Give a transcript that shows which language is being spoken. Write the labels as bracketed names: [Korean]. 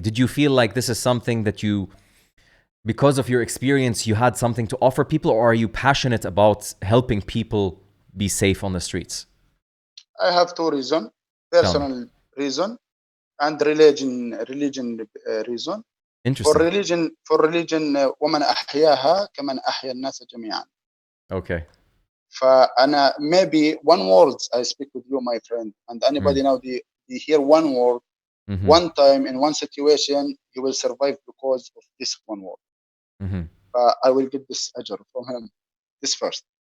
[English] Did you feel like this is something that you, because of your experience, you had something to offer people, or are you passionate about helping people be safe on the streets? I have 2 reasons: personal reason and religion reason. Interesting. [Arabic] For religion ومن أحياها كمن أحيا الناس جميعا. [English] Okay. فأنا maybe one word I speak with you, my friend, and anybody now they hear one word, one time in one situation, he will survive because of this one word. I will get this ajr from him. This first.